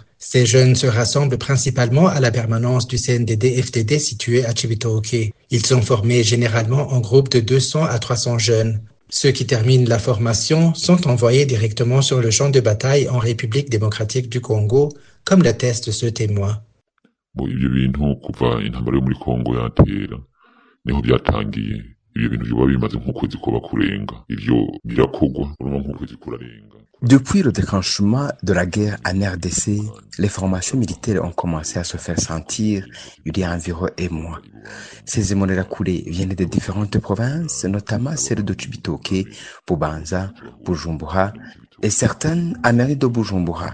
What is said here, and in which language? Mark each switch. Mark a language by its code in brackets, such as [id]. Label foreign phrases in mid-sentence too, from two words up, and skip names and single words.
[fr] Ces jeunes se rassemblent principalement à la permanence du CNDD-FDD située à Cibitoke. Ils sont formés généralement en groupe de 200 à 300 jeunes. Ceux qui terminent la formation sont envoyés directement sur le champ de bataille en République démocratique du Congo, comme l'atteste ce témoin. [rn] Ibyo bintu kuva intambara yo muri Congo yatera niho byatangiye. Ibyo bintu biba bimaze nk'ukwezi kuba kurenga. Ivyo birakogwa urumva nk'ukwezi kurarenga. [fr] Depuis le déclenchement de la guerre en RDC, les formations militaires ont commencé à se faire sentir il y a environ un mois. Ces Imbonerakure viennent de différentes provinces, notamment celles de Cibitoke, Bubanza, Bujumbura et certaines à mairie de Bujumbura.